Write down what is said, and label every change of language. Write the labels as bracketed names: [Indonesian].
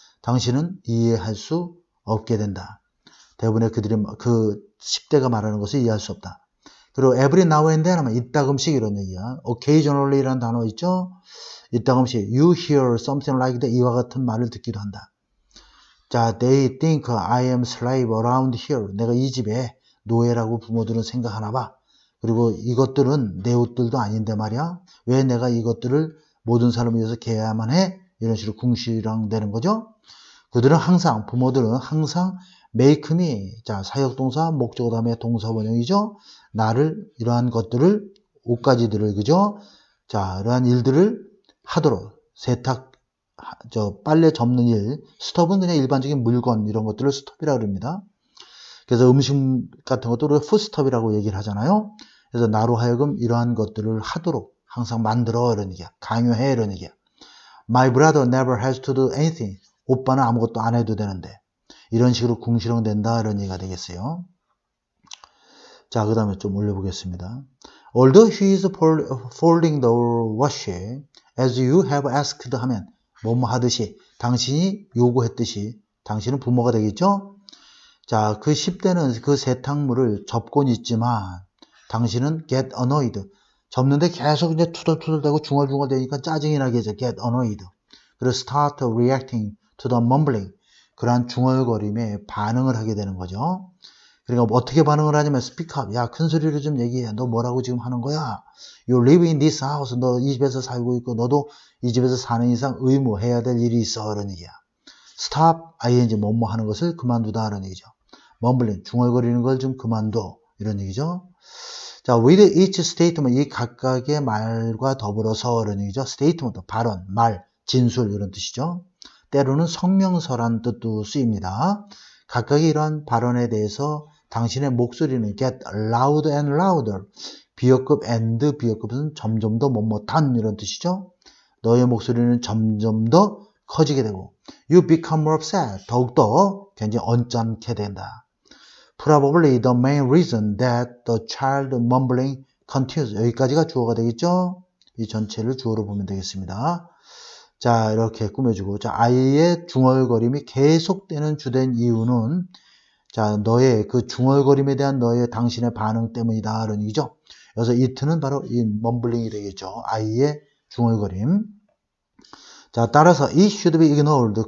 [Korean] 당신은 이해할 수 없게 된다. 대부분의 그 10대가 말하는 것을 이해할 수 없다. 그리고 [English] every now and then [Korean] 하면 이따금씩 이런 얘기야. occasionally라는 단어 있죠? 이따금씩 [English] you hear something like that, [Korean] 이와 같은 말을 듣기도 한다. [English] 자, they think I am slave around here. [Korean] 내가 이 집에 노예라고 부모들은 생각하나 봐. 그리고 이것들은 내 옷들도 아닌데 말이야. 왜 내가 이것들을 모든 사람을 위해서 개야만 해? 이런 식으로 궁시렁대는 거죠. 그들은 항상, 부모들은 항상 [English] make me, [Korean] 자, 사역동사, 목적어 다음에 동사 원형이죠. 나를, 이러한 것들을, 옷가지들을, 그죠? 자, 이러한 일들을 하도록, 세탁, 빨래 접는 일, 스톱은 그냥 일반적인 물건, 이런 것들을 스톱이라고 합니다. 그래서 음식 같은 것도 푸스톱이라고 얘기를 하잖아요. 그래서 나로 하여금 이러한 것들을 하도록 항상 만들어, 이런 얘기야. 강요해, 이런 얘기야. [English] My brother never has to do anything. [Korean] 오빠는 아무것도 안 해도 되는데. 이런 식으로 궁시렁된다 이런 얘기가 되겠어요. 자, 그 다음에 좀 올려보겠습니다. [English] Although he is folding the washing as you have asked [Korean] 하면 뭐뭐 하듯이 당신이 요구했듯이 당신은 부모가 되겠죠? 자, 그 10대는 그 세탁물을 접곤 있지만 당신은 [English] get annoyed. [Korean] 접는데 계속 이제 투덜투덜대고 중얼중얼대니까 짜증이 나게 해서 [English] get annoyed. [Korean] 그래서 [English] start reacting to the mumbling. [Korean] 그러한 중얼거림에 반응을 하게 되는 거죠. 그러니까 어떻게 반응을 하냐면 [English] speak up. [Korean] 야, 큰 소리로 좀 얘기해. 너 뭐라고 지금 하는 거야? [English] You live in this house. [Korean] 너 이 집에서 살고 있고 너도 이 집에서 사는 이상 의무해야 될 일이 있어. 그런 얘기야. stop, ing 뭐뭐 하는 것을 그만두다. 그런 얘기죠. mumbling, 중얼거리는 걸 좀 그만둬. 이런 얘기죠. 자, [English] with each statement, [Korean] 이 각각의 말과 더불어서 이런 얘기죠. statement, 발언, 말, 진술 이런 뜻이죠. 때로는 성명서란 뜻도 쓰입니다. 각각의 이러한 발언에 대해서 당신의 목소리는 [English] get loud and louder. [Korean] 비역급 and 비역급은 점점 더 뭐뭐단 이런 뜻이죠. 너의 목소리는 점점 더 커지게 되고 [English] you become more upset. [Korean] 더욱더 굉장히 언짢게 된다. [English] Probably the main reason that the child mumbling continues. [Korean] 여기까지가 주어가 되겠죠? 이 전체를 주어로 보면 되겠습니다. 자, 이렇게 꾸며주고. 자, 아이의 중얼거림이 계속되는 주된 이유는 자, 너의 그 중얼거림에 대한 너의 당신의 반응 때문이다. 이런 얘기죠. 그래서 it는 바로 이 mumbling이 되겠죠. 아이의 중얼거림. 자, 따라서 [English] it should be ignored.